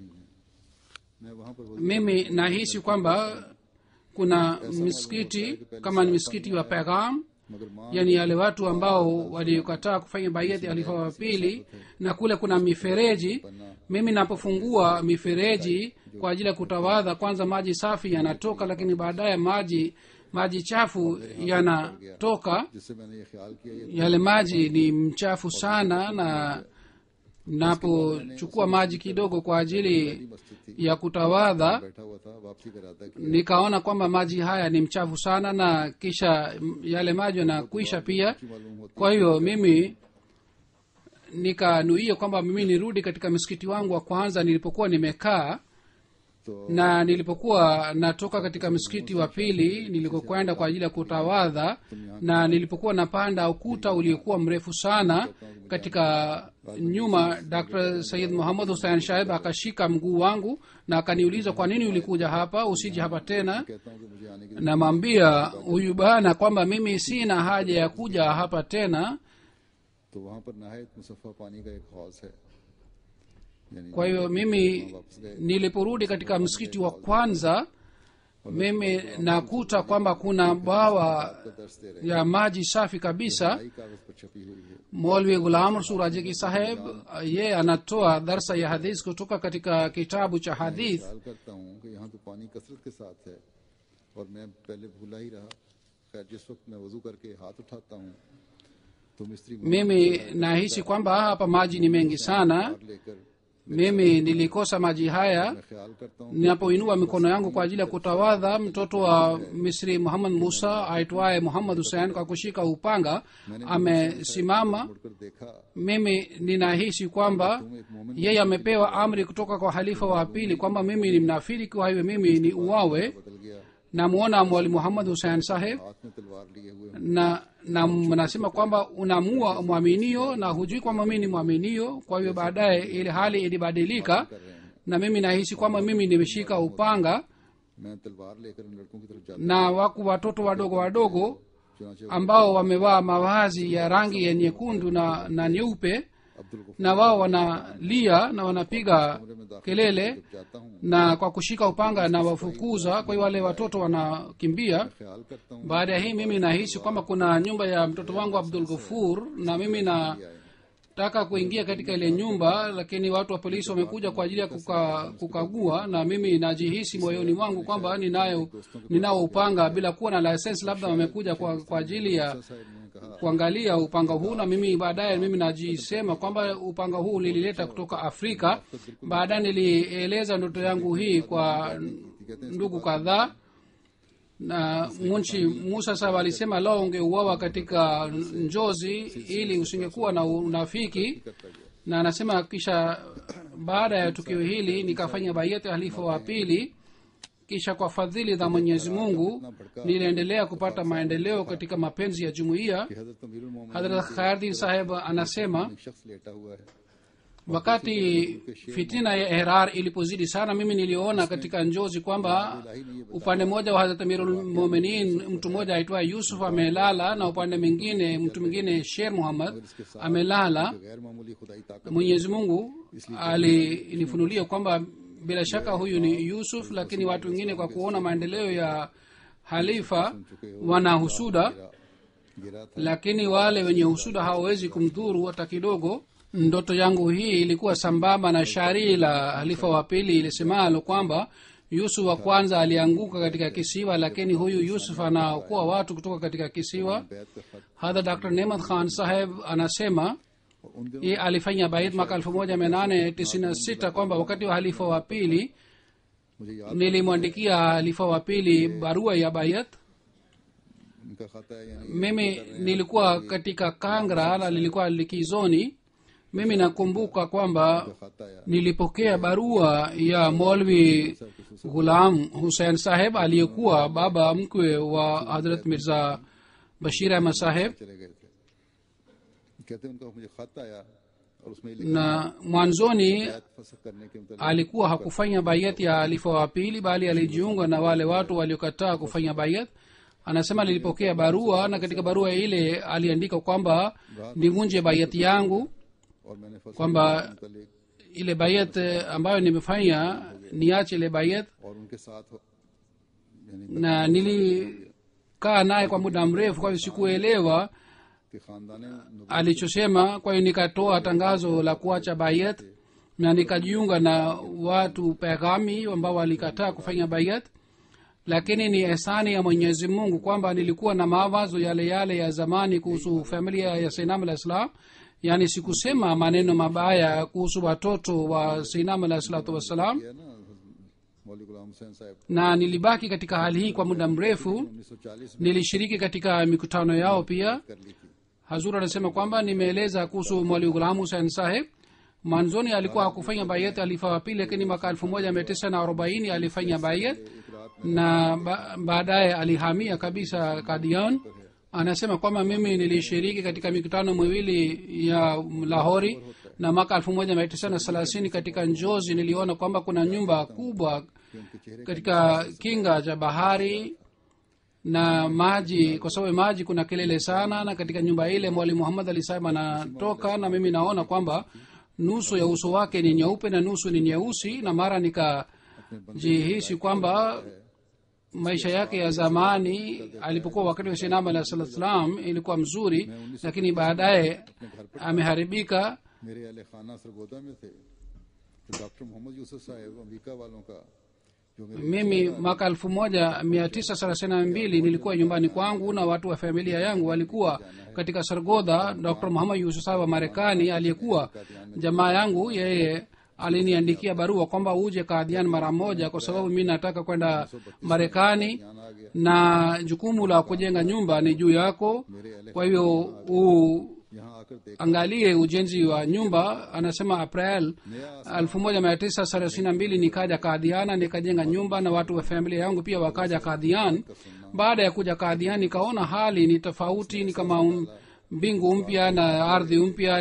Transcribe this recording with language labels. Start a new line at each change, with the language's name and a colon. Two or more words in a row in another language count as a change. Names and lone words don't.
Swahili: Mimi nahisi kwamba kuna misikiti kama ni misikiti wa Pagham, yani wale watu ambao walikataa kufanya baiat halifa wa pili, na kule kuna mifereji. Mimi napofungua mifereji kwa ajili ya kutawadha, kwanza maji safi yanatoka, lakini baadaye maji maji chafu yanatoka
Urdu: جس سے میں نے یہ خیال کیا یہ
Swahili: yale maji ni mchafu sana na napochukua maji kidogo kwa ajili ya kutawadha
Urdu: بیٹھا ہوا تھا واپسی کا ارادہ کیا
Swahili: nikaona kwamba maji haya ni mchafu sana na kisha yale maji yanakuisha pia kwa hiyo mimi nikanuia kwamba mimi nirudi katika msikiti wangu wa kwanza nilipokuwa nimekaa
Urdu: तो
Swahili: na nilipokuwa natoka katika msikiti wa pili nilikokwenda kwa ajili ya kutawadha na nilipokuwa napanda ukuta uliokuwa mrefu sana katika nyuma dr sayid muhammad husain shahib akashika mguu wangu na akaniuliza kwa nini ulikuja hapa usije hapa tena
Urdu: کہتا ہوں کہ مجھے آنے کی
Swahili: namwambia huyu bana kwamba mimi sina haja ya kuja hapa tena
Urdu: تو وہاں پر نہایت مصفا پانی کا ایک حوض ہے یعنی
Swahili: kwa hiyo mimi niliporudi katika msikiti wa kwanza mimi nakuta kwamba kuna bwawa
Urdu: کا درس دے رہے
Swahili: ya maji safi kabisa
Urdu: ہیں کاغذ پر چھپی ہوئی ہے
Swahili: molvi gulam rasul ajiki saheb ye anatoa darsa ya hadith kutoka katika kitabu cha hadith
Urdu: خیال کرتا ہوں کہ یہاں تو پانی کثرت کے ساتھ ہے اور میں پہلے بھولا ہی رہا خیر جس وقت میں وضو کرکے ہاتھ اٹھاتا ہوں تو مستری
Swahili: mimi nahisi kwamba hapa maji ni mengi sana
Urdu: باہر لے کر
Swahili: mimi nilikosa maji haya
Urdu: میں خیال کرتا ہوں
Swahili: ninapoinua mikono yangu kwa ajili ya kutawadha mtoto wa misri muhammad musa aitwaye muhammad husein kwa kushika upanga amesimama
Urdu: مڑ کر دیکھا
Swahili: mimi ninahisi kwamba yeye amepewa amri kutoka kwa halifa wa pili kwamba mimi ni mnafiri kwa hivyo mimi ni uwawe
Urdu: بدل گیا
Swahili: namwona mwali muhammad husein saheb
Urdu: ہاتھ میں تلوار لیے ہوئے
Swahili: na mnasema kwamba unamua mwaminio na hujui kwamba mimi ni mwaminio kwa hivyo baadaye ile hali ilibadilika
Urdu: کر رہے ہیں
Swahili: na mimi nahisi kwamba mimi nimeshika upanga
Urdu: میں تلوار لے کر ان لڑکوں کی طرف جاتا
Swahili: na wako watoto wadogo wadogo
Urdu: चुनाचे
Swahili: ambao wamevaa mavazi ya rangi ya nyekundu na nyeupe
Urdu: अब्दुल गफूर
Swahili: na wao wanalia na wanapiga kelele
Urdu: جاتا ہوں
Swahili: na kwa kushika upanga na wafukuza kwa hiyo wale watoto wanakimbia
Urdu: خیال کرتا ہوں
Swahili: baada ya hii mimi nahisi kwamba kuna nyumba ya mtoto wangu abdul ghafur na mimi nataka kuingia katika ile nyumba lakini watu wa polisi wamekuja kwa ajili ya kukagua na mimi najihisi moyoni mwangu kwamba ninao upanga bila kuwa na license labda wamekuja kwa ajili ya
Urdu: صاحب نے کہا
Swahili: kuangalia upanga huu na mimi baadaye mimi najisema kwamba upanga huu nilileta kutoka afrika baadaye nilieleza ndoto yangu hii kwa ndugu kadhaa na munchi musa sahab alisema lao ungeuawa katika njozi ili usingekuwa na unafiki na anasema kisha baada ya tukio hili nikafanya bayati halifa wa pili kisha kwa fadhili za mwenyezi mungu niliendelea kupata maendeleo katika mapenzi ya jumuiya
Urdu: کہ حضرت امیر المومنین
Swahili: hadrat khayardin saheb anasema
Urdu: ایک شخص لیٹا ہوا ہے
Swahili: wakati fitina ya ihrar ilipozidi sana mimi niliona katika njozi kwamba upande mmoja wa hazrat amirul muminin mtu mmoja aitwaye yusuf amelala na upande mwingine mtu mwingine sher muhammad amelala
Urdu: غیر معمولی خدائی طاقت
Swahili: mwenyezi mungu alinifunulia kwamba bila shaka huyu ni yusuf lakini watu wengine kwa kuona maendeleo ya halifa wana husuda
Urdu: گرا تھا
Swahili: lakini wale wenye husuda hawawezi kumdhuru hata kidogo ndoto yangu hii ilikuwa sambamba na shairi la halifa wa pili ilisemalo kwamba yusuf wa kwanza alianguka katika kisiwa lakini huyu yusuf anaokoa watu kutoka katika kisiwa
Urdu: بیعت کا خط
Swahili: hadha dr nemat khan saheb anasema
Urdu: اور ان دنوں
Swahili: ye alifanya bait mwaka 1896 kwamba wakati wa halifa wa pili
Urdu: مجھے یاد
Swahili: nilimwandikia halifa wa pili barua ya bayat
Urdu: ان کا کھاتا ہے یعنی
Swahili: mimi nilikuwa katika kangra na nilikuwa likizoni mimi nakumbuka kwamba
Urdu: کھاتا آیا
Swahili: nilipokea barua ya molvi ghulam hussein saheb aliyekuwa baba mkwe wa hadrat mirza bashir ahmad saheb
Urdu: چلے گئے تھے کہتے ان کا مجھے خط آیا اور اس میں یہ لکھا
Swahili: na mwanzoni
Urdu: بیعت فسخ کرنے کے مطابق
Swahili: alikuwa hakufanya bayat ya alifa wa pili bali alijiunga na wale watu waliokataa kufanya bayat anasema nilipokea barua na katika barua ile aliandika kwamba nivunje bayat yangu
Urdu: اور میں نے فسخ
Swahili: kwamba
Urdu: کے مطابق
Swahili: ile bayat ambayo nimefanya niache ile bayat
Urdu: اور ان کے ساتھ یعنی
Swahili: na nilikaa naye kwa muda mrefu kwa hivyo sikuelewa
Urdu: کہ خاندان
Swahili: alichosema kwa hiyo nikatoa tangazo la kuacha bayat na nikajiunga na watu peghami ambao walikataa kufanya bayat lakini ni ehsani ya mwenyezi mungu kwamba nilikuwa na mawazo yale yale ya zamani kuhusu familia ya sainam
Arabic: علیہ السلام.
Swahili: yaani sikusema maneno mabaya kuhusu watoto wa sainam
Arabic: علیہ الصلاة والسلام,
Urdu: کیا نا مولوی غلام حسین صاحب
Swahili: na nilibaki katika hali hii kwa muda mrefu.
Urdu: 1940 میں
Swahili: nilishiriki katika mikutano yao pia.
Urdu: کر لی تھی.
Swahili: hazur anasema kwamba nimeeleza kuhusu mwalimu gulam husein saheb. mwanzoni alikuwa hakufanya bayat alifa wa pili, lakini mwaka 1940 alifanya bayat
Urdu: ایک رات
Swahili: na baadaye alihamia kabisa kadian. anasema kwamba mimi nilishiriki katika mikutano miwili ya lahori, na mwaka 1930 katika njozi niliona kwamba kuna nyumba kubwa
Urdu: میں ان کے چہرے
Swahili: katika kinga cha bahari na maji, kwa sababu maji kuna kelele sana, na katika nyumba ile mwalimu muhammad ali sahib anatoka, na mimi naona kwamba nusu ya uso wake ni nyeupe na nusu ni nyeusi, na mara nikajihisi kwamba maisha yake ya zamani alipokuwa wakati wa sinama
Arabic: علیہ السلام
Swahili: ilikuwa mzuri, lakini baadaye ameharibika.
Urdu: میرے اہل خانہ سرگودھا میں تھے، تو ڈاکٹر محمد یوسف صاحب امریکہ والوں کا جو میرے
Swahili: mimi mwaka 1932 nilikuwa nyumbani kwangu na watu wa familia yangu walikuwa katika sargodha. dr muhammad yusuf wa marekani aliyekuwa jamaa yangu, yeye aliniandikia barua kwamba uje kadhian mara moja, kwa sababu mi nataka kwenda marekani
Urdu: یہاں آ گیا.
Swahili: na jukumu la kujenga nyumba ni juu yako, kwa hiyo
Urdu: یہاں آ کر دیکھ
Swahili: angalie ujenzi wa nyumba. anasema april 1932 nikaja kadhiana nikajenga nyumba, na watu wa familia yangu pia wakaja kadhian. baada ya kuja kadhian nikaona hali ni tofauti, ni kama mbingu mpya na ardhi mpya.